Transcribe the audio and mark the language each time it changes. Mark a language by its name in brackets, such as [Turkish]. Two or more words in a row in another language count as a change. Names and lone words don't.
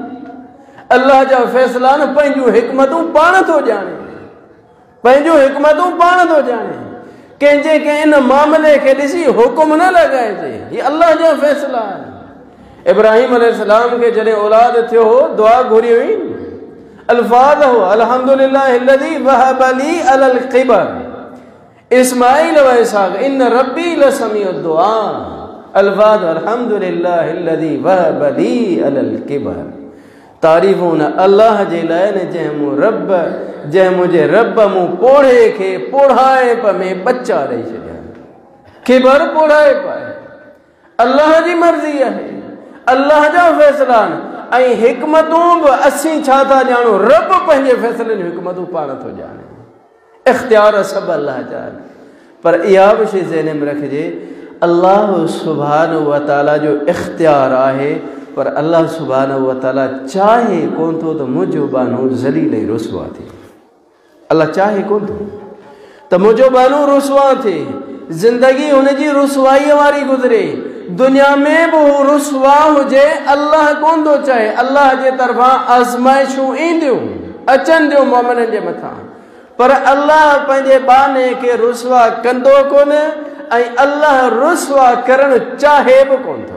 [Sindhi] अल्लाह जा फ़ैसिला न पंहिंजूं हिकमतूं पाण थो ॼाणे, पंहिंजूं हिकमतूं पाण थो ॼाणे। कंहिंजे कंहिं इन मामले खे ॾिसी हुकुम न लॻाइजे, हीअ अल्लाह जा फ़ैसिला आहिनि। इब्राहिम अलैहिस्सलाम खे जॾहिं औलाद थियो हो, दुआ घुरी हुई, अल्फाज़ हो [Arabic] الحمد لله الذي وهب لي على الكبر إسماعيل وإسحاق إن ربي لسميع الدعاء. अल्फाज़ الحمد لله الذي وهب لي على الكبر. [Sindhi] तारीफ़ हुन अल्लाह जे लाइ न जंहिं मुंहिंजे रब मूं पोढ़े खे पोढ़ाइप में बच्चा ॾेई छॾिया। किबर पोढ़ाइप आहे, अल्लाह जी मर्ज़ी आहे, अल्लाह जा फ़ैसिला आहिनि। ऐं हिकमतूं बि असीं छा था ॼाणूं? रब पंहिंजे फ़ैसिलनि जूं हिकमतूं पाण थो ॼाणे। इख़्तियार सभु अल्लाह जा आहिनि, पर इहा बि शइ ज़हन में रखिजे, अल्लाह [Arabic] سبحانه وتعالى [Sindhi] जो इख़्तियार आहे, पर अल्लाह [Arabic] سبحانه وتعالى [Sindhi] चाहे कोन थो त मुंहिंजो बानो ज़लील ऐं रुसवा थिए। अल्लाह चाहे कोन थो त मुंहिंजो बानो रुसवा थिए, ज़िंदगी हुनजी रुसवाईअ वारी गुज़रे, दुनिया में बि हू रुसवा हुजे, अल्लाह कोन थो चाहे। अल्लाह जे तरफ़ां आज़माइशूं ईंदियूं, अचनि थियूं मोमिननि जे मथां, पर अल्लाह पंहिंजे बाने खे रुसवा कंदो कोन, ऐं अल्लाह रुसवा करणु चाहे बि कोन थो।